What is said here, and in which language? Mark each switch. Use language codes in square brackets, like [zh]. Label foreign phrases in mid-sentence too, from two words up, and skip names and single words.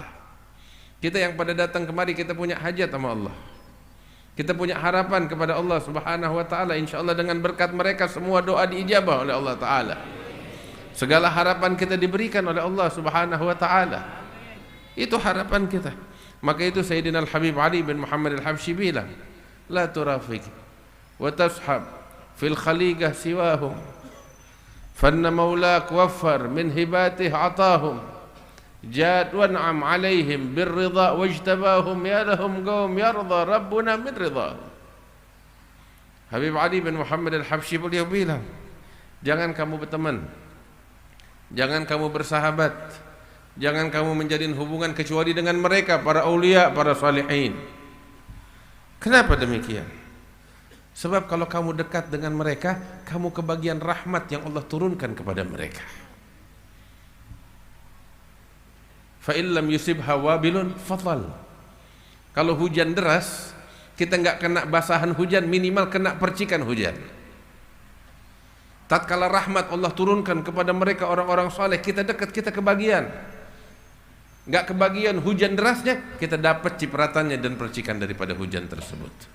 [id] Kita yang pada datang kemari, kita punya hajat sama Allah, kita punya harapan kepada Allah [ar] سبحانه وتعالى. إن شاء الله [id] dengan berkat mereka semua doa diijabah oleh Allah Ta'ala. Segala harapan kita diberikan oleh Allah [ar] سبحانه وتعالى. [id] Itu harapan kita. Maka itu Sayyidina Al-Habib Ali bin Muhammad Al-Habsyi bilang, [ar] لا ترافق وتصاحب في الخليقة سواهم فإن مولاك وفر من هباته أتاهم جاد وأنعم عليهم بالرضا واجتباهم يا لهم قوم يرضى ربنا من رضا. [id] Habib Ali bin Muhammad Al-Habsyi beliau bilang, jangan kamu berteman, jangan kamu bersahabat, jangan kamu menjalin hubungan kecuali dengan mereka, para aulia, para salihin. Kenapa demikian? Sebab kalau kamu dekat dengan mereka, kamu kebagian rahmat yang Allah turunkan kepada mereka. [ar] فإن لم يصبها وابل فطل. [id] Kalau hujan deras, kita nggak kena basahan hujan, minimal kena percikan hujan. Tatkala rahmat Allah turunkan kepada mereka orang-orang saleh, kita dekat, kita kebagian. Nggak kebagian hujan derasnya, kita dapat cipratannya dan percikan daripada hujan tersebut.